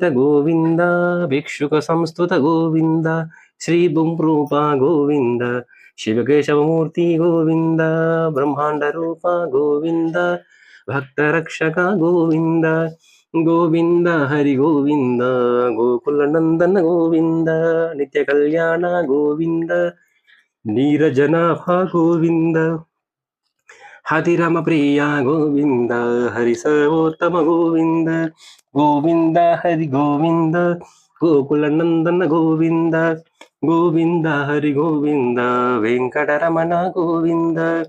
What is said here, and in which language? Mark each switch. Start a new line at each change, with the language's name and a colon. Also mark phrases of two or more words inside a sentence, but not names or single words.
Kannada: ಗೋವಿಂದ ಭಿಕ್ಷುಕ ಸಂಸ್ತುತ ಗೋವಿಂದ ಶ್ರೀ ರೂಪ ಗೋವಿಂದ ಶಿವಕೇಶವಮೂರ್ತಿ ಗೋವಿಂದ ಬ್ರಹ್ಮಾಂಡ ರೂಪ ಗೋವಿಂದ ಭಕ್ತ ರಕ್ಷಕ ಗೋವಿಂದ ಗೋವಿಂದ ಹರಿ ಗೋವಿಂದ ಗೋಕುಲ ನಂದನ ಗೋವಿಂದ ನಿತ್ಯ ಕಲ್ಯಾಣ ಗೋವಿಂದ
Telugu: నీరజనాభ గోవింద హరిరమ ప్రియ గోవింద హరి సర్వోత్తమ గోవింద గోవింద హరి గోవింద గోకుల నందన గోవింద గోవింద హరి గోవింద వెంకటరమణ గోవింద